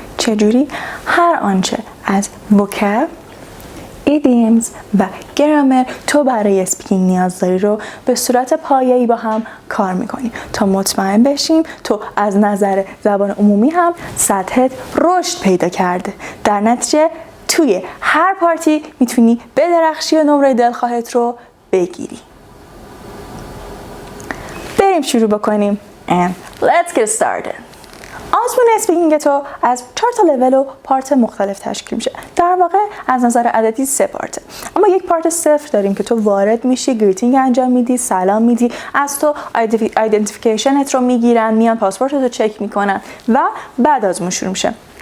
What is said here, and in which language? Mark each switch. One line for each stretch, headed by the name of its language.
Persian: چجوری؟ هر آنچه از vocab، idioms و گرامر تو برای اسپیکینگ نیاز داری رو به صورت پایه‌ای با هم کار میکنی تا مطمئن بشیم تو از نظر زبان عمومی هم سطحت رشد پیدا کرده. در نتیجه توی هر پارتی میتونی بدرخشی و نمره دلخواهت رو بگیری. بریم شروع بکنیم
English: and let's get started.
Persian: آزمون اسپیکینگ تو از 4 تا لول و پارت مختلف تشکیل میشه. در واقع از نظر عددی 3 پارته. اما یک پارت صفر داریم که تو وارد میشی، گریتینگ انجام میدی، سلام میدی، از تو ایدنتیفیکیشنت رو میگیرن، میان پاسپورت رو چک میکنن و بعد آزمون شروع میشه.